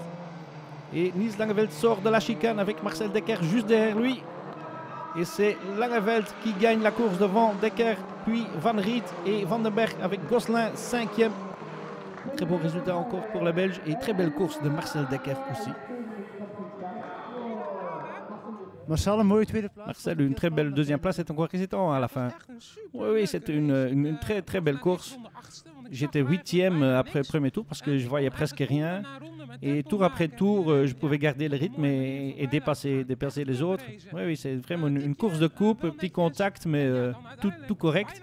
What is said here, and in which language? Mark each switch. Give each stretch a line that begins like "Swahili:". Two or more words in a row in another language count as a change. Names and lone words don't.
French: Et Niels Langeveld sort de la chicane avec Marcel Dekker juste derrière lui. Et c'est Langeveld qui gagne la course devant Dekker, puis Van Riet et Van den Berg avec Gosselin cinquième. Très beau résultat encore pour la Belge et très belle course de Marcel Dekker aussi.
Dutch: Marcel, een mooie tweede plaats.
French: Marcel, une très belle deuxième place, c'est encore hésitant à la fin. Oui, c'était une très très belle course. J'étais huitième après le premier tour parce que je voyais presque rien. Et tour après tour, je pouvais garder le rythme et dépasser les autres. Oui, c'est vraiment une course de coupe, petit contact, mais tout correct.